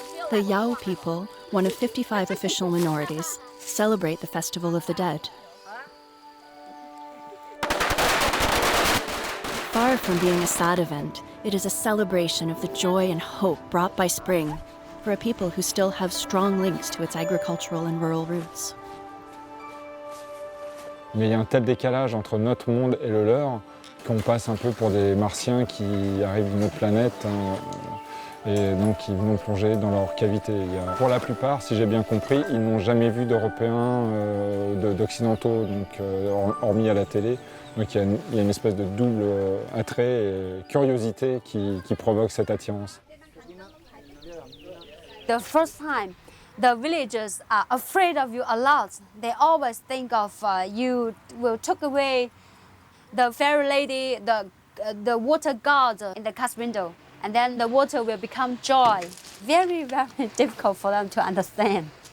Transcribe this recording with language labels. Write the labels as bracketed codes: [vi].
[en] The Yao people, one of 55 official minorities, celebrate the Festival of the Dead. Far from being a sad event, it is a celebration of the joy and hope brought by spring for a people who still have strong links to its agricultural and rural roots. [fr] Mais il y a un tel décalage entre notre monde et le leur qu'on passe un peu pour des martiens qui arrivent d'une autre planète. Et donc ils vont plonger dans leur cavité. Pour la plupart, si j'ai bien compris, ils n'ont jamais vu d'Européens, d'Occidentaux, hormis à la télé. Donc il y a une espèce de double attrait et curiosité qui provoque cette attirance. [en] The first time, the villagers are afraid of you a lot. They always think of you will take away the fairy lady, the water god in the cast window. And then the water will become joy. Very, very difficult for them to understand.